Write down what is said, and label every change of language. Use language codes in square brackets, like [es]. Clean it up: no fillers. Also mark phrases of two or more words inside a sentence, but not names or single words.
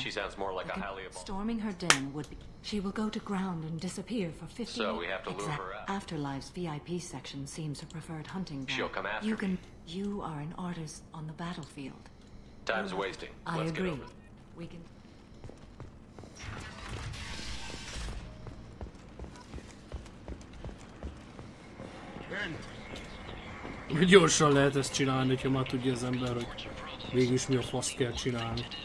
[en] She sounds more like a highly evolved. Storming her den would be... She will go to ground and disappear for 50 So we have to lure her out. Afterlife's VIP section seems her preferred hunting ground. She'll come after you me. can... You are an artist on the battlefield. Time's wasting. I Let's agree. get over it. We can... [hu] Gyorsan lehet ezt csinálni, ha már tudja az ember, hogy végülis mi a fasz kell csinálni.